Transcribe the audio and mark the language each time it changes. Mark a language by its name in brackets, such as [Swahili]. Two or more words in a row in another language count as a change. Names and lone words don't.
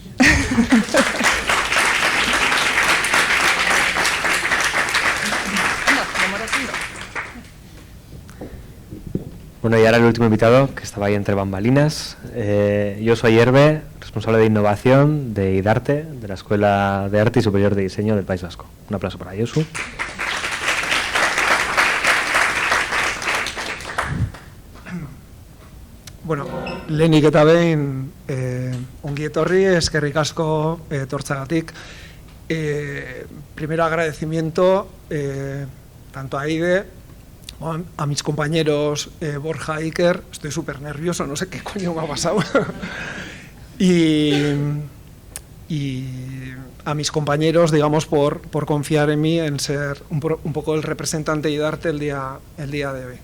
[Spanish] Bueno, y ahora el último invitado, que estaba ahí entre bambalinas, Josu Ayerbe, responsable de innovación de IDarte, de la Escuela de Arte y Superior de Diseño del País Vasco. Un aplauso para Josu. [Basque] Bueno, lehenik eta behin ongi etorri, eskerrik asko etortzagatik. [Spanish] Primero agradecimiento tanto a EIDE, a mis compañeros Borja, Iker, estoy súper nervioso, no sé qué coño me ha pasado, y a mis compañeros, digamos, por confiar en mí, en ser un poco el representante de IDarte el día de hoy.